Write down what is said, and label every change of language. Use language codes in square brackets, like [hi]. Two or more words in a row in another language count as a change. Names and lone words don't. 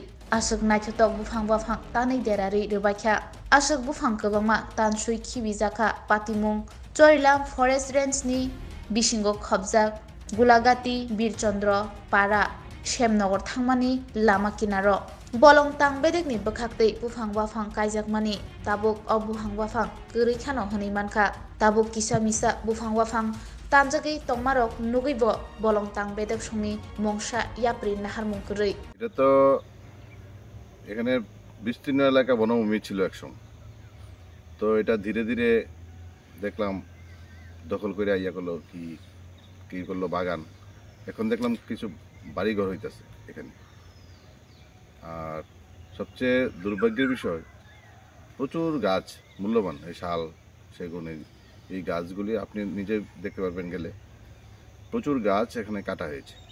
[trp] asuk naithotok bufang bafang tani derari rebakha asuk bufang kobangma tansui khibijaka patimung Chorilam Forest Range ni bisingo khobjak Gulagati Birchandra Para Shemnogor thangmani lama kinaro bolong tang bedek ni bukhaktei bufang bafang kaijakmani tabuk o bufang bafang kwrwi khano hwnwi mankha tabuk kisa misa bufang bafang tanjagui tongmarok nugibo bolong tang bedek songni mongsa yapri naharmung kwrwi [bn] এটা তো এখানে বিস্তীর্ণ এলাকা বনভূমি ছিল একসময়। তো এটা ধীরে ধীরে দেখলাম দখল করে ইয়া করলো কি করলো বাগান। এখন দেখলাম কিছু বাড়িঘর হইতেছে এখানে। আর সবচেয়ে দুর্ভাগ্যের বিষয় প্রচুর গাছ মূল্যবান এই শাল সেগুন এই গাছগুলি আপনি নিজে দেখতে পারবেন গেলে প্রচুর গাছ এখানে কাটা হয়েছে।